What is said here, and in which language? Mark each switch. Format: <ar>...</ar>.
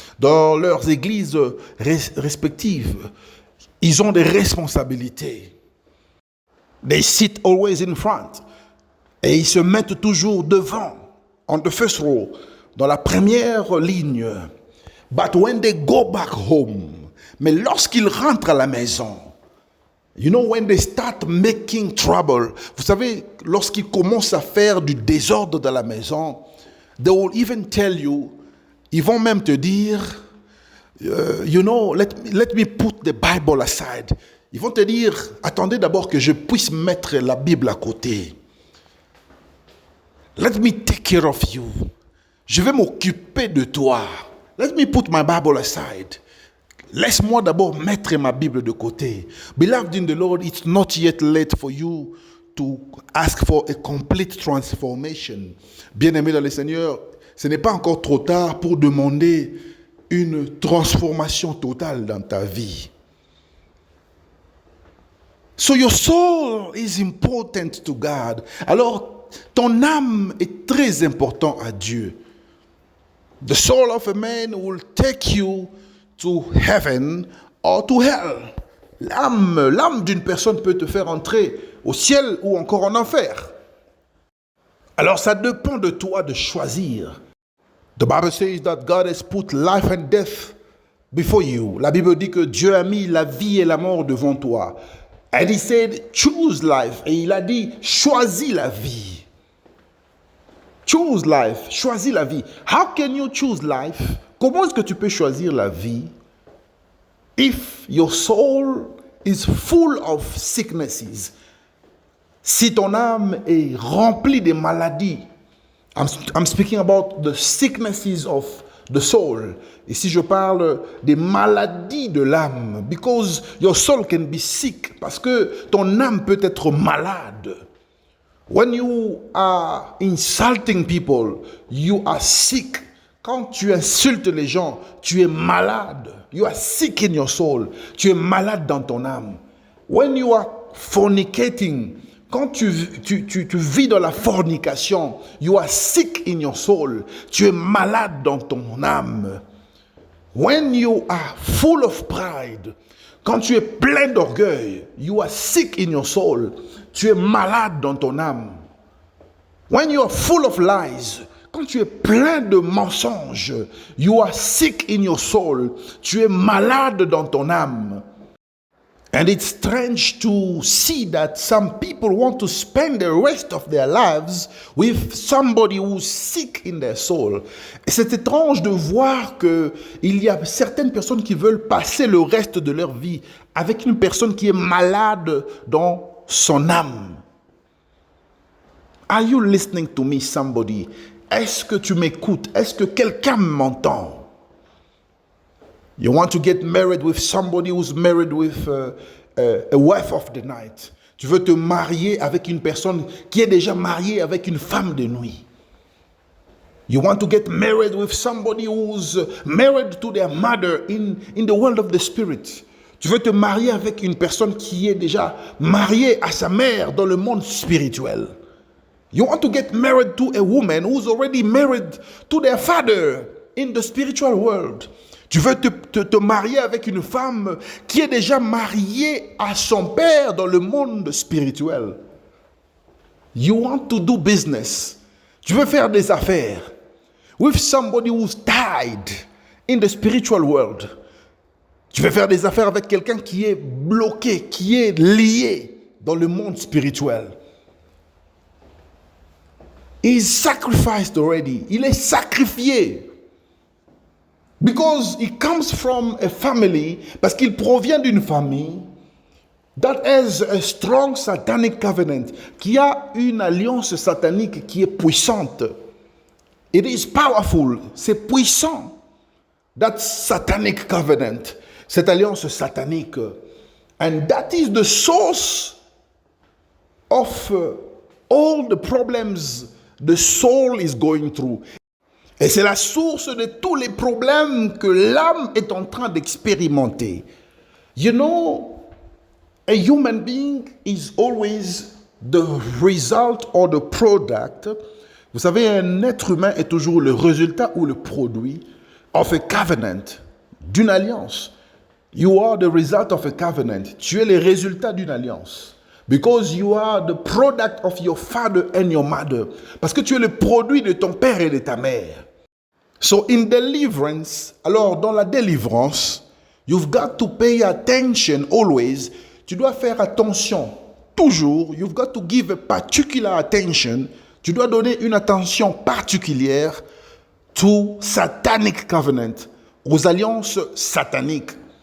<fr>Dans leurs églises respectives, ils ont des responsabilités.</fr> <en>They sit always in front.</en> <fr>Et ils se mettent toujours devant,</fr> <en>on the first row,</en> <fr>dans la première ligne.</fr> <en>But when they go back home,</en> <fr>mais lorsqu'ils rentrent à la maison,</fr> <en>you know, when they start making trouble,</en> <fr>vous savez, lorsqu'ils commencent à faire du désordre dans la maison,</fr> <en>they will even tell you,</en> <fr>ils vont même te dire,</fr> <en>you know, let me put the Bible aside.</en> <fr>Ils vont te dire, attendez d'abord que je puisse mettre la Bible à côté.</fr> <en>Let me take care of you.</en> <fr>Je vais m'occuper de toi.</fr> <en>Let me put my Bible aside.</en> <fr>Laisse-moi d'abord mettre ma Bible de côté.</fr> <en>Beloved in the Lord, it's not yet late for you to ask for a complete transformation.</en> <fr>Bien-aimé dans le Seigneur, ce n'est pas encore trop tard pour demander une transformation totale dans ta vie.</fr> <en>So your soul is important to God.</en> <fr>Alors, ton âme est très important à Dieu.</fr> <en>The soul of a man will take you to heaven or to hell.</en> <fr>L'âme d'une personne peut te faire entrer au ciel ou encore en enfer. Alors ça dépend de toi de choisir.</fr> <en>The Bible says that God has put life and death before you.</en> <fr>La Bible dit que Dieu a mis la vie et la mort devant toi.</fr> <en>And he said, choose life.</en> <fr>Et il a dit, choisis la vie.</fr> <en>Choose life.</en> <fr>Choisis la vie.</fr> <en>How can you choose life?</en> <fr>Comment est-ce que tu peux choisir la vie?</fr> <en>If your soul is full of sicknesses.</en> <fr>Si ton âme est remplie de maladies.</fr> <en>I'm speaking about the sicknesses of the soul.</en> <fr>Ici, je parle des maladies de l'âme.</fr> <en>Because your soul can be sick.</en> <fr>Parce que ton âme peut être malade.</fr> <en>When you are insulting people, you are sick.</en> <fr>Quand tu insultes les gens, tu es malade.</fr> <en>You are sick in your soul.</en> <fr>Tu es malade dans ton âme.</fr> <en>When you are fornicating,</en> <fr>quand tu vis dans la fornication,</fr> <en>you are sick in your soul.</en> <fr>Tu es malade dans ton âme.</fr> <en>When you are full of pride,</en> <fr>quand tu es plein d'orgueil,</fr> <en>you are sick in your soul.</en> <fr>Tu es malade dans ton âme.</fr> <en>When you are full of lies,</en> <fr>quand tu es plein de mensonges,</fr> <en>you are sick in your soul.</en> <fr>Tu es malade dans ton âme.</fr> <en>And it's strange to see that some people want to spend the rest of their lives with somebody who's sick in their soul.</en> <fr>Et c'est étrange de voir qu'il y a certaines personnes qui veulent passer le reste de leur vie avec une personne qui est malade dans son âme.</fr> <en>Are you listening to me, somebody?</en> <fr>Est-ce que tu m'écoutes? Est-ce que quelqu'un m'entend?</fr> <en>You want to get married with somebody who's married with a wife of the night.</en> <fr>Tu veux te marier avec une personne qui est déjà mariée avec une femme de nuit.</fr> <en>You want to get married with somebody who's married to their mother in the world of the spirit.</en> <fr>Tu veux te marier avec une personne qui est déjà mariée à sa mère dans le monde spirituel.</fr> <en>You want to get married to a woman who's already married to their father in the spiritual world.</en> <fr>Tu veux te marier avec une femme qui est déjà mariée à son père dans le monde spirituel.</fr> <en>You want to do business.</en> <fr>Tu veux faire des affaires</fr> <en>with somebody who's tied in the spiritual world.</en> <fr>Tu veux faire des affaires avec quelqu'un qui est bloqué, qui est lié dans le monde spirituel.</fr> <en>He's sacrificed already.</en> <fr>Il est sacrifié.</fr> <en>Because he comes from a family,</en> <fr>parce qu'il provient d'une famille</fr> <en>that has a strong satanic covenant,</en> <fr>qui a une alliance satanique qui est puissante.</fr> <en>It is powerful,</en> <fr>c'est puissant.</fr> <en>That satanic covenant,</en> <fr>cette alliance satanique.</fr> <en>And that is the source of all the problems the soul is going through.</en> <fr>Et c'est la source de tous les problèmes que l'âme est en train d'expérimenter.</fr> <en>You know, a human being is always the result or the product.</en> <fr>Vous savez, un être humain est toujours le résultat ou le produit</fr> <en>of a covenant,</en> <fr>d'une alliance.</fr> <en>You are the result of a covenant.</en> <fr>Tu es le résultat d'une alliance.</fr> <en>Because you are the product of your father and your mother.</en> <fr>Parce que tu es le produit de ton père et de ta mère.</fr> <en>So in deliverance,</en> <fr>alors dans la délivrance,</fr> <en>you've got to pay attention always.</en> <fr>Tu dois faire attention toujours.</fr> <en>You've got to give a particular attention.</en> <fr>Tu dois donner une attention particulière</fr> <en>to satanic covenant,</en> <fr>aux alliances sataniques.</fr>